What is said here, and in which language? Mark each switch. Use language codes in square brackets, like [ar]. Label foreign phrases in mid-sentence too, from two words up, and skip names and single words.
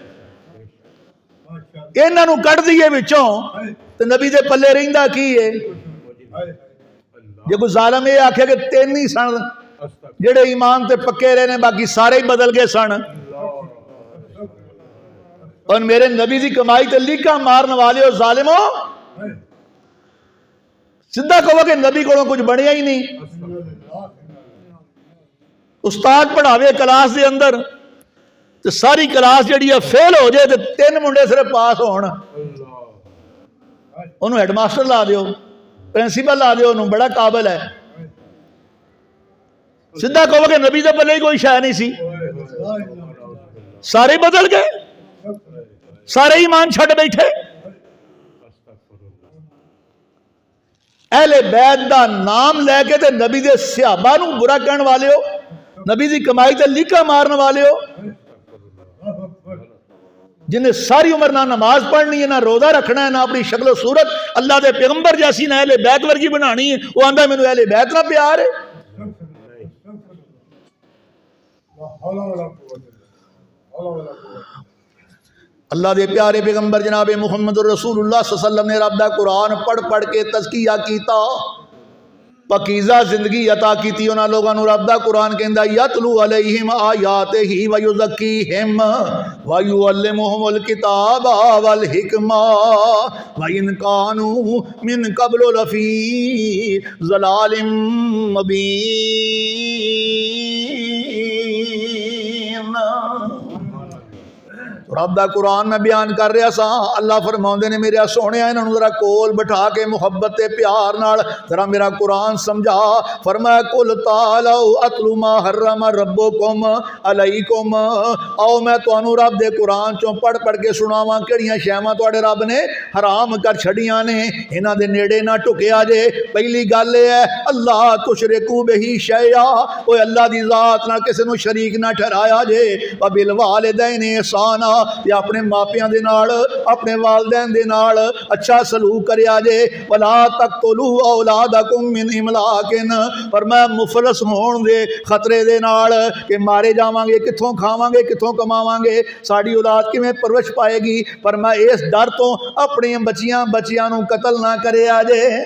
[pa] اینہاں نوں کڈھ دئیے وچوں، تے نبی دے پلے رہندا کی ہے? جے کوئی ظالم اے آکھے کہ 3 ہی سن جیہڑے ایمان تے پکے رہے نے، باقی سارے ہی بدل گئے سن، اور میرے نبی دی کمائی تے لیکاں مارن والے ہو ظالمو، سیدھا کہو کہ نبی کو کچھ بنیا ہی نہیں. استاد پڑھاوے کلاس دے اندر، تے ساری کلاس جی فیل ہو جائے تے 3 منڈے صرف پاس ہون، اونہاں نوں ہیڈماسٹر لا دیو، پرنسپل لا دیو، اونہاں نوں بڑا قابل ہے. سیدھا کہو گے نبی دے پلے کوئی شے نہیں سی، سارے بدل گئے، سارے ایمان چھڈ بیٹھے. اہل بیت دا ناں لے کے تے نبی دے صحابہ نوں برا کہن والے ہو، نبی دی کمائی تے لیکاں مارن والے ہو، جنہاں ساری عمر نا نماز پڑھنی ہے، نا روزہ رکھنا ہے، نا اپنی شکل صورت اللہ دے پیغمبر جیسی نا اہل بیت ورگی بنانی ہے، او آندا مینوں اہل بیت نال پیار ہے. اللہ دے پیارے پیغمبر جناب محمد رسول اللہ [ar] صلى الله عليه وسلم [pa] نے رب دا قرآن پڑھ پڑھ کے تزکیہ کیتا، پاکیزہ زندگی عطا کیتی اونہاں نے لوکاں نوں. رب دا قرآن کہندا [ar] يتلو عليهم آياته ويزكيهم ويعلمهم الكتاب والحكمة وإن كانوا من قبل لفي ضلال مبين. [pa] رب دا قرآن میں بیان کر رہیا سا، اللہ فرماندے نے میرے سوہنے اینہاں نوں ذرا کول بٹھا کے محبت تے پیار نال ذرا میرا قرآن سمجھا. [ar] فرمایا قل تعالوا أتل ما حرم ربكم عليكم, [pa] آؤ میں تہانوں رب دے قرآن چوں پڑھ پڑھ کے سناواں کیہڑیاں شیواں تہاڈے رب نے حرام کر چھڈیاں نے، اینہاں دے نیڑے نا ڈھکیا جے. پہلی گل ہے [ar] ألا تشركوا به شيئا, [pa] اوئے اللہ دی ذات نال کسے نوں شریک نا ٹھہرایا جے. [ar] وبالوالدين إحسانا, [pa] یا اپنے ماپیاں دے نال اپنے والدین دے نال اچھا سلوک کریا جے. [ar] ولا تقتلوا أولادكم من إملاق, [pa] پر میں مفلس ہون دے خطرے دے نال کہ مارے جاواں گے، کتھوں کھاواں گے، کتھوں کماواں گے، ساڈی اولاد کویں پرورش پائے گی، پر میں اس ڈر توں اپنی بچیاں نوں قتل نا کریا جے.